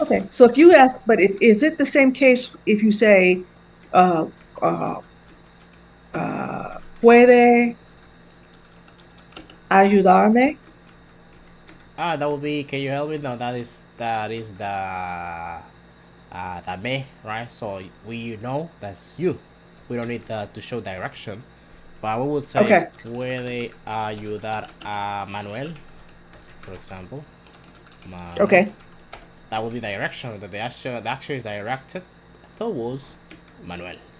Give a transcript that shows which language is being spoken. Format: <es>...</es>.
<en>Okay. So if you ask, but if is it the same case if you say, uh, uh,</en> <es>puede ayudarme?</es> <en>Ah, that would be. Can you help me? No, that is the me, right? So we know that's you. We don't need to show direction. But we would say Okay.</en> <es>puede ayudar a Manuel,</es> <en>for example. Manuel. Okay. That would be direction. That the action is directed towards Manuel.</en>